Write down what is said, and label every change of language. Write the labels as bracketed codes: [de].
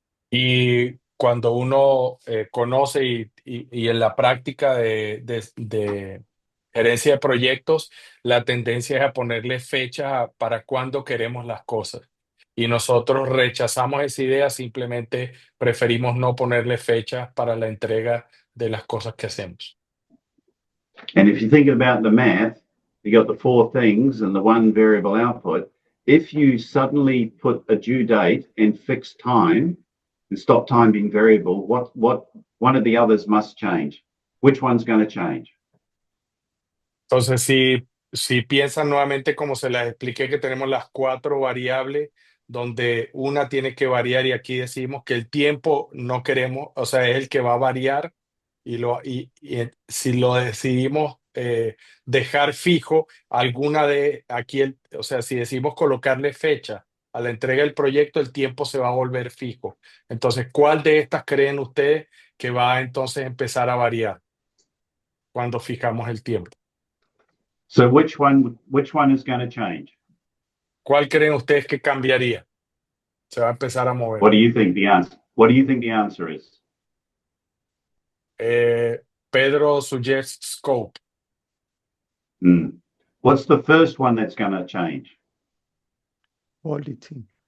[es] Y cuando uno conoce y en la práctica de gerencia de proyectos, la tendencia es a ponerle fecha para cuándo queremos las cosas. Y nosotros rechazamos esa idea, simplemente preferimos no ponerle fechas para la entrega de las cosas que hacemos. [en] And if you think about the math, you got the 4 things and the 1 variable output. If you suddenly put a due date and fixed time and stop time being variable, what one of the others must change. Which one's going to change? [es] Entonces, si piensan nuevamente como se les expliqué que tenemos las 4 variables, donde una tiene que variar y aquí decimos que el tiempo no queremos, o sea, es el que va a variar y si lo decidimos dejar fijo, alguna de aquí, o sea, si decimos colocarle fecha a la entrega del proyecto, el tiempo se va a volver fijo. Entonces, ¿cuál de estas creen ustedes que va a entonces empezar a variar cuando fijamos el tiempo? [en] So which one is going to change? [es] ¿Cuál creen ustedes que cambiaría? Se va a empezar a mover. [en] What do you think the answer is? Pedro suggests scope. What's the first one that's going to change? Quality.